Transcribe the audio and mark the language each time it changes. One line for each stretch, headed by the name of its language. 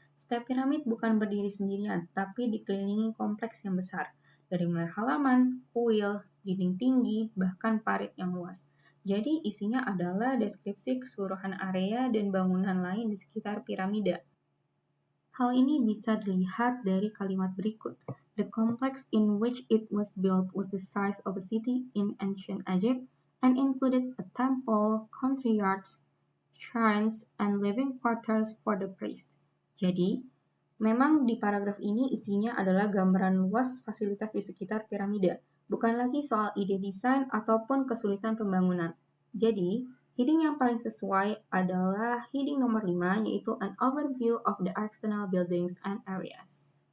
Indonesian: Step piramid bukan berdiri sendirian, tapi dikelilingi kompleks yang besar, dari mulai halaman, kuil, dinding tinggi, bahkan parit yang luas. Jadi isinya adalah deskripsi keseluruhan area dan bangunan lain di sekitar piramida. Hal ini bisa dilihat dari kalimat berikut.
English: The complex in which it was built was the size of a city in ancient Egypt and included a temple, country yards, shrines, and living quarters for the priests.
Indonesian: Jadi, memang di paragraf ini isinya adalah gambaran luas fasilitas di sekitar piramida, bukan lagi soal ide desain ataupun kesulitan pembangunan. Jadi, heading yang paling sesuai adalah heading nomor 5, yaitu
English: an overview of the external buildings and areas.